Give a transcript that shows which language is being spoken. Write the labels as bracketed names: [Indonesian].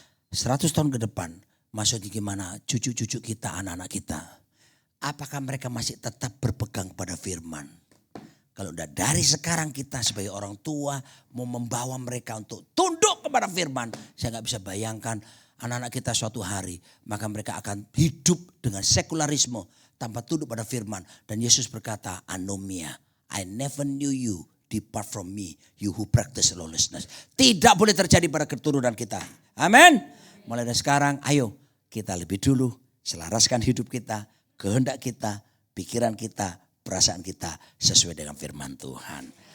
[Indonesian] 100 tahun ke depan, maksudnya gimana cucu-cucu kita, anak-anak kita. Apakah mereka masih tetap berpegang pada firman? Kalau udah dari sekarang kita sebagai orang tua mau membawa mereka untuk tunduk kepada firman. Saya gak bisa bayangkan anak-anak kita suatu hari. Maka mereka akan hidup dengan sekularisme tanpa tunduk pada firman. Dan Yesus berkata, [English] anomia, I never knew you, depart from me, you who practice lawlessness. [Indonesian] Tidak boleh terjadi pada keturunan kita. Amin. Mulai dari sekarang ayo kita lebih dulu selaraskan hidup kita, kehendak kita, pikiran kita, perasaan kita sesuai dengan firman Tuhan.